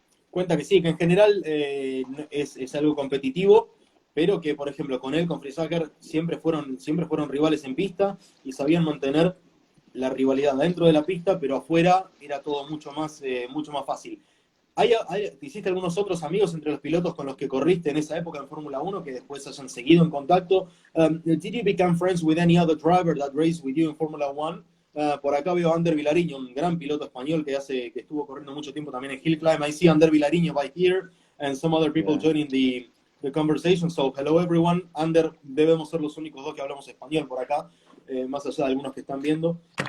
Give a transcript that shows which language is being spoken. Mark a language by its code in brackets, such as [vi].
[es] Cuenta que sí, que en general es algo competitivo, pero que por ejemplo con Versenyzővel siempre fueron rivales en pista y sabían mantener la rivalidad dentro de la pista, pero afuera era todo mucho más fácil. ¿Te hiciste algunos otros amigos entre los pilotos con los que corriste en esa época en Fórmula 1 que después hayan seguido en contacto? [en] Did you become friends with any other driver that raced with you in Fórmula 1? [es] Por acá veo a Ander Vilariño, un gran piloto español que estuvo corriendo mucho tiempo también en Hill Climb. [en] I see Ander Vilariño by here, and some other people joining the conversation. So, hello everyone. [es] Ander, debemos ser los únicos dos que hablamos español por acá, más allá de algunos que están viendo.